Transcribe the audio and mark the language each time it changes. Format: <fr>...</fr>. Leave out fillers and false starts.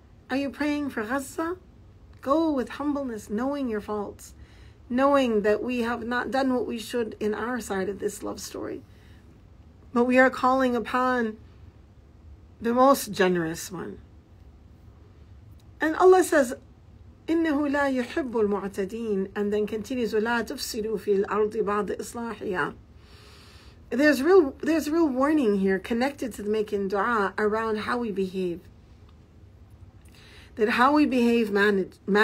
<en>Are you praying for Gaza? Go with humbleness, knowing your faults. Knowing that we have not done what we should in our side of this love story. But we are calling upon the most generous one. And Allah says,</en> <ar>إِنَّهُ لَا يُحِبُّ الْمُعْتَدِينَ,</ar> <en>and then continues,</en> <ar>وَلَا تُفْسِدُوا فِي الْأَرْضِ بَعْدَ إِصْلَاحِهَا.</ar> <en>There's real warning here connected to making dua around how we behave. That how we behave matters.</en>